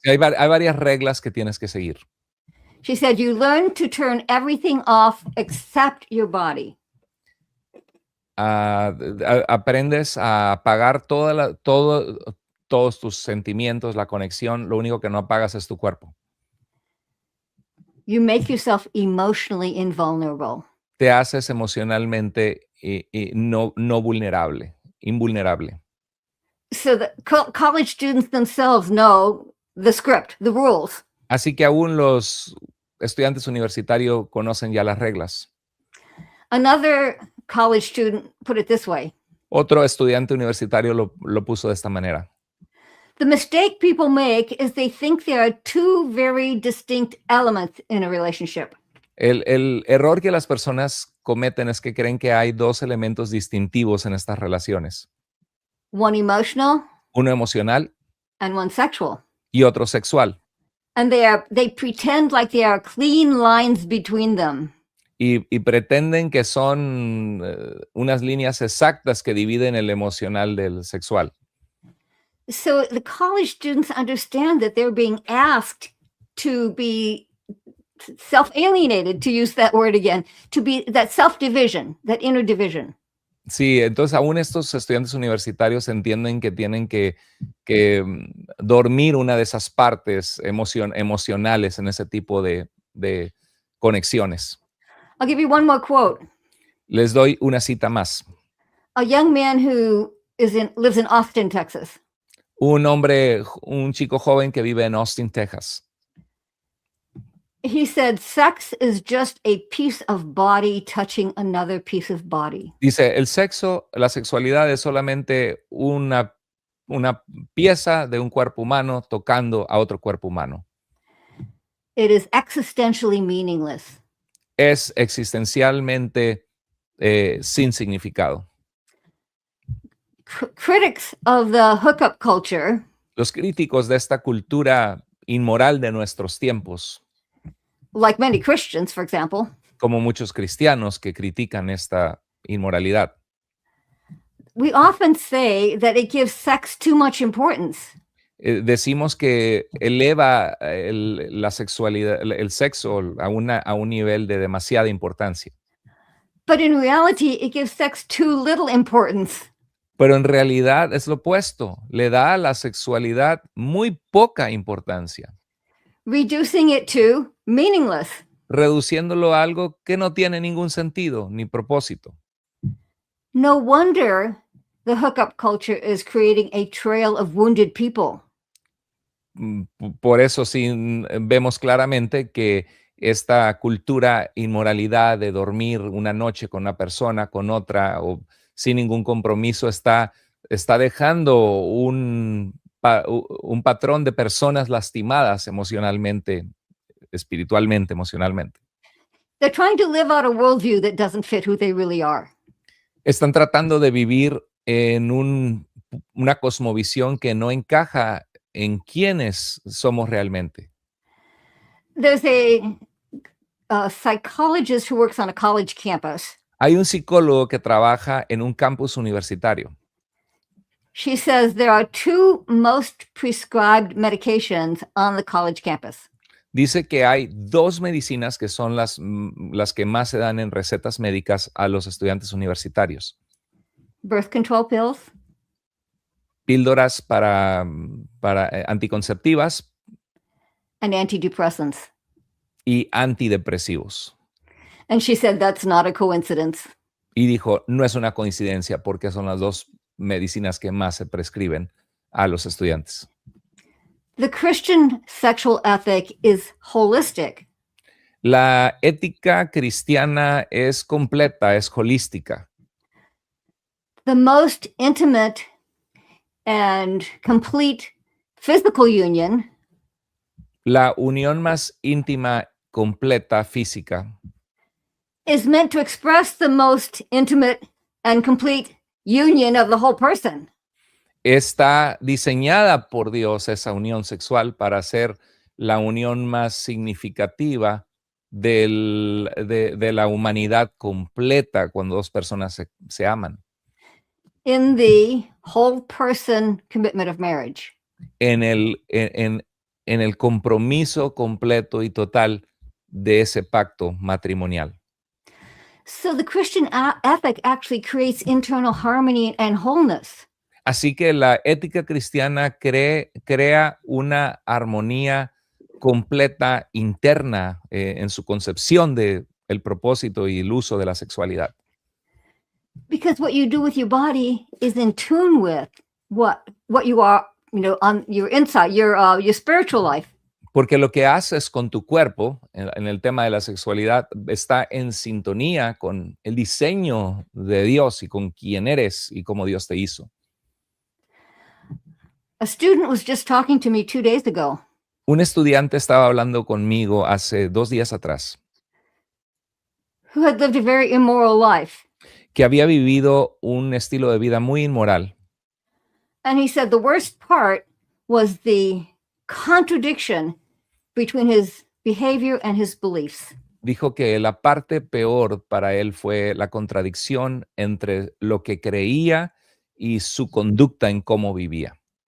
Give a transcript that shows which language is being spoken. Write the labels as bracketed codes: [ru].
[es] Hay varias reglas que tienes que seguir. [en] She said, you learn to turn everything off except your body. [es] Aprendes a apagar todos tus sentimientos, la conexión. Lo único que no apagas es tu cuerpo. [en] You make yourself emotionally invulnerable. [es] Te haces emocionalmente no invulnerable. [en] So the college students themselves know the script, the rules. [es] Así que aún los estudiantes universitarios conocen ya las reglas. [en] Another college student put it this way. [es] Otro estudiante universitario lo puso de esta manera. [en] The mistake people make is they think there are two very distinct elements in a relationship. [es] El error que las personas cometen es que creen que hay dos elementos distintivos en estas relaciones. [en] One emotional. [es] Uno emocional. [en] And one sexual. [es] Y otro sexual. [en] And they pretend like there are clean lines between them. [es] Y pretenden que son unas líneas exactas que dividen el emocional del sexual. [en] So the college students understand that they're being asked to be self-alienated, to use that word again, to be that self-division, that inner division. [es] Sí, entonces aún estos estudiantes universitarios entienden que tienen que dormir una de esas partes emocionales en ese tipo de conexiones. [en] I'll give you one more quote. [es] Les doy una cita más. [en] A young man who lives in Austin, Texas. [es] Un chico joven que vive en Austin, Texas. [en] He said, sex is just a piece of body touching another piece of body. [es] Dice, la sexualidad es solamente una pieza de un cuerpo humano tocando a otro cuerpo humano. [en] It is existentially meaningless. [es] Es existencialmente sin significado. [en] Critics of the hookup culture. [es] Los críticos de esta cultura inmoral de nuestros tiempos. [en] Like many Christians, for example. [es] Como muchos cristianos que critican esta inmoralidad. [en] We often say that it gives sex too much importance. [es] Decimos que eleva la sexualidad, el sexo a un nivel de demasiada importancia. [en] But in reality, it gives sex too little importance. [es] Pero en realidad es lo opuesto. Le da a la sexualidad muy poca importancia. [en] Reducing it to meaningless. [es] Reduciéndolo a algo que no tiene ningún sentido ni propósito. [en] No wonder the hookup culture is creating a trail of wounded people. [es] Por eso sí vemos claramente que esta cultura inmoralidad de dormir una noche con una persona, con otra, o sin ningún compromiso, está dejando un patrón de personas lastimadas emocionalmente, espiritualmente, emocionalmente. [en] They're trying to live out a worldview that doesn't fit who they really are. [es] Están tratando de vivir en una cosmovisión que no encaja en quiénes somos realmente. [en] There's a psychologist who works on a college campus. [es] Hay un psicólogo que trabaja en un campus universitario. [en] She says there are two most prescribed medications on the college campus. [es] Dice que hay dos medicinas que son las que más se dan en recetas médicas a los estudiantes universitarios. [en] Birth control pills. [es] Píldoras para anticonceptivas. [en] And antidepressants. [es] Y antidepresivos. [en] And she said that's not a coincidence. [es] Y dijo, no es una coincidencia porque son las dos medicinas que más se prescriben a los estudiantes. [en] The Christian sexual ethic is holistic. [es] La ética cristiana es completa, es holística. [en] The most intimate and complete physical union [es] La unión más íntima, completa, física, [en] is meant to express the most intimate and complete union of the whole person. [es] está diseñada por Dios, esa unión sexual, para ser la unión más significativa de la humanidad completa cuando dos personas se aman. [en] In the whole person commitment of marriage. [es] En el compromiso completo y total de ese pacto matrimonial. [en] So the Christian ethic actually creates internal harmony and wholeness. [es] Así que la ética cristiana crea una armonía completa interna en su concepción de el propósito y el uso de la sexualidad. [en] Because what you do with your body is in tune with what you are, on your inside, your spiritual life. [es] Porque lo que haces con tu cuerpo en el tema de la sexualidad está en sintonía con el diseño de Dios y con quién eres y cómo Dios te hizo. [en] A student was just talking to me 2 days ago. [es] Un estudiante estaba hablando conmigo hace 2 días atrás. [en] Who had lived a very immoral life. [es] Que había vivido un estilo de vida muy inmoral. [en] And he said the worst part was the contradiction between his behavior and his beliefs. [es] Dijo que la parte peor para él fue la contradicción entre lo que creía y su conducta en cómo vivía.